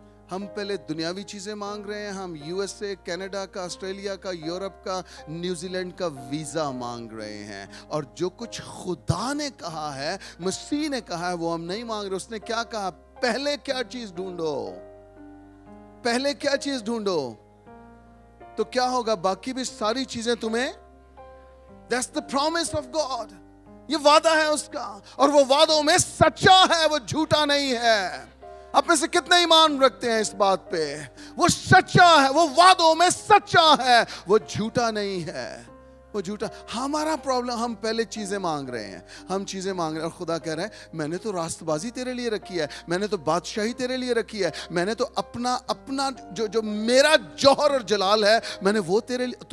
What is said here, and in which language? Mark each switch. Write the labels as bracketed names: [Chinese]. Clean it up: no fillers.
[Urdu] ہم پہلے دنیاوی چیزیں مانگ رہے ہیں, ہم یو ایس اے, کینیڈا کا, آسٹریلیا کا, یورپ کا, نیوزی لینڈ کا ویزا مانگ رہے ہیں, اور جو کچھ خدا نے کہا ہے, مسیح نے کہا ہے, وہ ہم نہیں مانگ رہے. اس نے کیا کہا؟ پہلے کیا چیز ڈھونڈو, پہلے کیا چیز ڈھونڈو, تو کیا ہوگا؟ باقی بھی ساری چیزیں تمہیں. [English] That's the promise of God. [Urdu] یہ وعدہ ہے اس کا, اور وہ وعدوں میں سچا ہے, وہ جھوٹا نہیں ہے. آپ میں سے کتنے ایمان رکھتے ہیں اس بات پہ؟ وہ سچا ہے, وہ وعدوں میں سچا ہے, وہ جھوٹا نہیں ہے, وہ جھوٹا. ہمارا پرابلم, ہم پہلے چیزیں مانگ رہے ہیں, ہم چیزیں مانگ رہے ہیں, اور خدا کہہ رہا ہے میں نے تو راست بازی تیرے لیے رکھی ہے, میں نے تو بادشاہی تیرے لیے رکھی ہے, میں نے تو اپنا جو میرا جوہر اور جلال ہے, میں نے وہ تیرے لیے.